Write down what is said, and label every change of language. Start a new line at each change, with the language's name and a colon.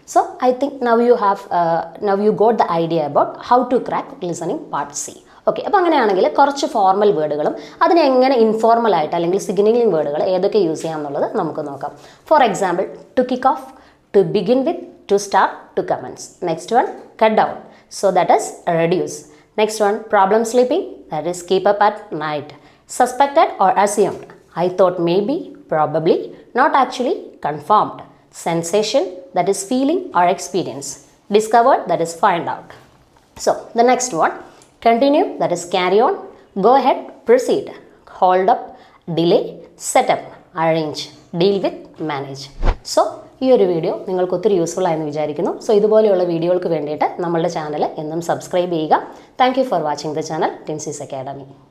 English: So I think now you got the idea about how to crack listening part C.
Malayalam: Okay, അപ്പോൾ അങ്ങനെയാണെങ്കിൽ കുറച്ച് formal വേർഡുകളും അതിനെ എങ്ങനെ ഇൻഫോർമലായിട്ട് അല്ലെങ്കിൽ സിഗ്നലിംഗ് വേർഡുകൾ ഏതൊക്കെ യൂസ് ചെയ്യാം എന്നുള്ളത് നമുക്ക് നോക്കാം.
English: For example, to kick off, to begin with, to start, to commence. Next one cut down, so that is reduce. Next one, problem sleeping, that is keep up at night. Suspected or assumed, I thought maybe, probably, not actually, confirmed. Sensation, that is feeling or experience. Discovered, that is find out. So the next one, continue, that is carry on, go ahead, proceed, hold up, delay, set up, arrange, deal with, manage.
Malayalam: So ഈ ഒരു video നിങ്ങൾക്ക് ഒത്തിരി useful ആയെന്ന് വിചാരിക്കുന്നു. So ഇതുപോലെയുള്ള വീഡിയോകൾക്ക് വേണ്ടിയിട്ട് നമ്മളുടെ channel എന്നും സബ്സ്ക്രൈബ് ചെയ്യുക.
English: Thank you for watching the channel Tincy's Academy.